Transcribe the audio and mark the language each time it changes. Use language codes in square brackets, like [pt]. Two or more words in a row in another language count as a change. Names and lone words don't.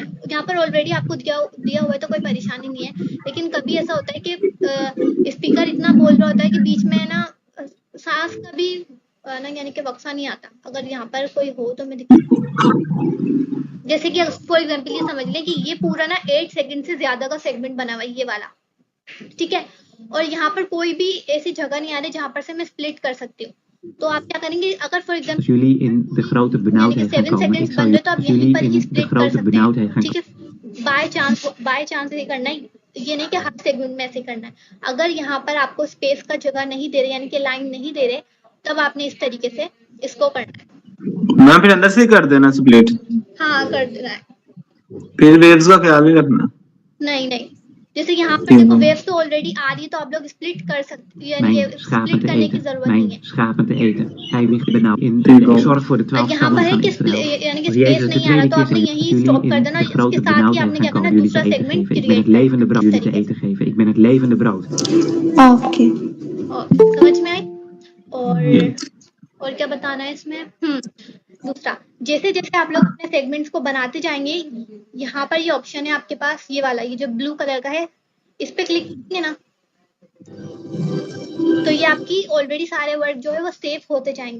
[hi] यहाँ पर ऑलरेडी आपको दिया हुआ है तो कोई परेशानी नहीं है, लेकिन कभी ऐसा होता है कि स्पीकर इतना बोल रहा होता है कि बीच में ना सांस का भी ना यानी कि वक्फा नहीं आता। अगर यहाँ पर कोई हो तो मैं जैसे कि [en] for example [hi] ये समझ लें कि ये पूरा ना 8 सेकंड से ज्यादा का सेगमेंट बना हुआ है ये वाला, ठीक है। और यहाँ पर कोई भी ऐसी जगह नहीं आ रही जहाँ पर से मैं स्प्लिट कर सकती हूँ। तो आप क्या करेंगे, अगर [en] for example [nl] jullie in de grote benauwdheid gaan [hi] 7 [nl] komen. [hi] सेकंड्स [nl] Ik [hi] बन [nl] zal [hi] रहे तो आप यहीं [nl] jullie [hi] पर ही [nl] in de [hi] स्प्लिट कर [nl] grote [hi] सकते हैं, [nl] benauwdheid gaan [hi] ठीक है। [en] by chance [hi] ये करना है, ये नहीं कि हर सेगमेंट में ऐसे करना है। अगर यहाँ पर आपको स्पेस का जगह नहीं दे रहे यानी कि लाइन नहीं दे रहे, तब आपने इस तरीके से इसको करना है। मैम फिर अंदर से ही कर देना स्प्लिट? हाँ कर देना है। फिर वेव्स का ख्याल नहीं रखना? नहीं, जैसे यहाँ पर देखो वेव्स तो ऑलरेडी आ रही है तो आप लोग स्प्लिट कर सकते हैं, यानी [nl] Mijn schapen [hi] स्प्लिट [nl] te [hi] करने की [nl] eten. [hi] जरूरत नहीं [nl] Mijn [hi] है। [nl] schapen te eten. Hij ligt benauwd. Ik zorg voor de 12 [hi] यहाँ पर [nl] stammen [hi] है [nl] van [hi] कि [nl] Israël. [hi] यानी कि [nl] Als [hi] स्पेस [nl] Jezus de [hi] नहीं आ रहा [nl] tweede [hi] तो [nl] keer [hi] आपने [nl] zei, [hi] यही [nl] jullie [hi] स्टॉप कर [nl] in [hi] देना, [nl] de [hi] उसके [nl] grote [hi] साथ ही आपने [nl] benauwdheid [hi] क्या [nl] gaan [hi] करना, [nl] komen, jullie [hi] दूसरा [nl] te eten [hi] सेगमेंट [nl] geven. Ik ben het [hi] क्रिएट [nl] levende brood. [hi] करना [nl] Jullie te eten geven. Ik ben het levende brood. [hi] ओके, समझ में आई। और क्या बताना है इसमें, दूसरा जैसे जैसे आप लोग अपने सेगमेंट्स को बनाते जाएंगे, यहाँ पर ये ऑप्शन है आपके पास, ये वाला, ये जो [en] blue color [hi] का है, इस पे क्लिक करेंगे ना तो ये आपकी ऑलरेडी सारे वर्ड जो है वो सेव होते जाएंगे।